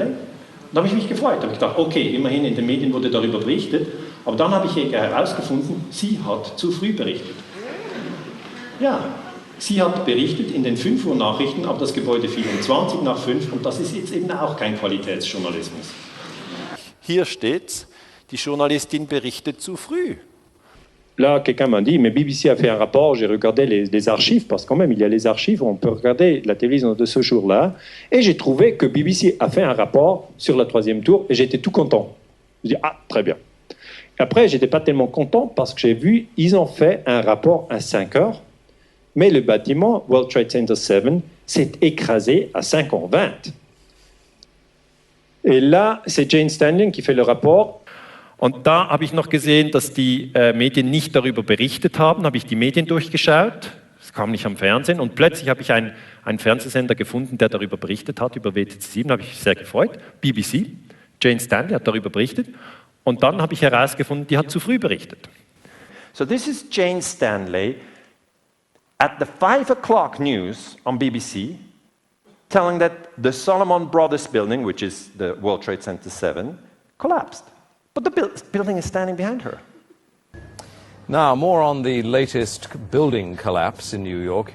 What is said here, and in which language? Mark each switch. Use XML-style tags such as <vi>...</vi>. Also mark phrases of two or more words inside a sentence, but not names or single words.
<de>Und da habe ich mich gefreut, da habe ich gedacht, okay, immerhin in den Medien wurde darüber berichtet, aber dann habe ich herausgefunden, sie hat zu früh berichtet. Ja. Sie hat berichtet in den 5 Uhr Nachrichten, aber das Gebäude fiel um 20 nach 5 und das ist jetzt eben auch kein Qualitätsjournalismus. Hier steht's, die Journalistin berichtet zu früh.</de> <fr>là, quelqu'un m'a dit, mais BBC a fait un rapport, j'ai regardé les archives, parce que quand même, il y a les archives, on peut regarder la télévision de ce jour-là, et j'ai trouvé que BBC a fait un rapport sur le 3e tour, et j'étais tout content. Je dis, ah, très bien. Après, j'étais pas tellement content, parce que j'ai vu, ils ont fait un rapport à 5 heures, mais le bâtiment, World Trade Center 7, s'est écrasé à 5h20. Et là, c'est Jane Stanley qui fait le rapport.</fr> <de>Und da habe ich noch gesehen, dass die Medien nicht darüber berichtet haben, habe ich die Medien durchgeschaut, es kam nicht am Fernsehen und plötzlich habe ich einen Fernsehsender gefunden, der darüber berichtet hat, über WTC 7, habe ich mich sehr gefreut, BBC, Jane Stanley hat darüber berichtet und dann habe ich herausgefunden, die hat zu früh berichtet.</de> <en>So this is Jane Stanley at the 5 o'clock news on BBC telling that the Solomon Brothers building, which is the World Trade Center 7, collapsed. But the building is standing behind her. Now, more on the latest building collapse in New York.</en>